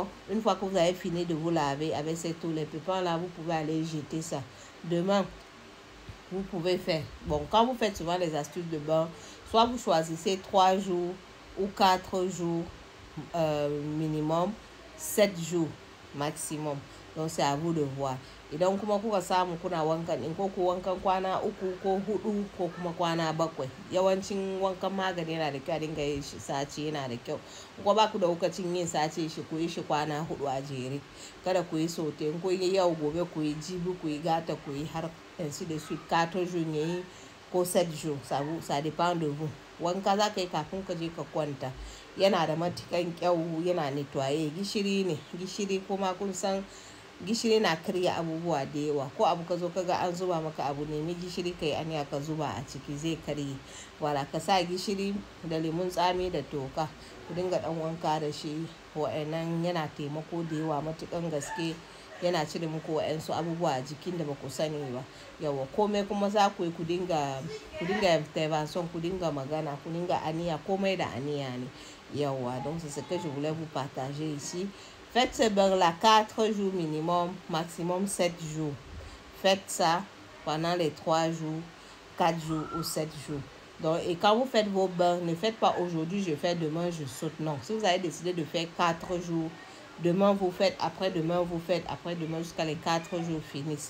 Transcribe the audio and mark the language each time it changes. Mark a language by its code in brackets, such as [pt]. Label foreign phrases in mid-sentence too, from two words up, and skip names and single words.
[fr] Une fois que vous avez fini de vous laver avec cette eau, les pépins là, vous pouvez aller jeter ça. Demain, vous pouvez faire. Bon, quand vous faites souvent les astuces de bain, soit vous choisissez 3 jours ou 4 jours minimum, 7 jours maximum. Donc, c'est à vous de voir. [ha] Idan kuma kuka samu kuna wankan in ko ku wankan kwana 3 ko 4 ko kuma kwana 7. Yawancin wankan magani yana da kyau a dinga yin shi sati, yana da kyau. Ko ba ku da lokacin yin sati shi, ku yi shi kwana 4 a jere. Kada ku yi sote, in ku yi yau gobe ku yi jibi, ku yi gata, ku yi har [fr] ainsi de suite. 4 jours [ha] ne ko [fr] 7 jours, ça dépend de vous. [ha] Wanka za ka yi kafin ka je ka kwanta. Yana da matukan kyau, yana netwaye. Gishiri ne, gishiri kuma kun san gishiri na karya abubuwa da yawa. Ko abu ka zo ka ga an zuba maka abu, nemi gishiri kai aniya ka zuba a ciki, zai karye. Wala ka sa gishiri da lemun tsami da toka, ku dinga dan wanka da shi. Wa'annan yana taimako da yawa matukan gaske. Yana cire muku wa'ansu abubuwa a jikin da ba ku sani ba. Yawa komai kuma za ku yi, ku dinga intervention, ku dinga magana, ku dinga aniya, komai da aniya ne. Yawa, [fr] donc c'est ce que je voulais vous partager ici. Faites ce bain-là 4 jours minimum, maximum 7 jours. Faites ça pendant les 3 jours, 4 jours ou 7 jours. Donc, et quand vous faites vos bains, ne faites pas aujourd'hui, je fais, demain, je saute. Non, si vous avez décidé de faire 4 jours, demain vous faites, après-demain vous faites, après-demain jusqu'à les 4 jours finissent.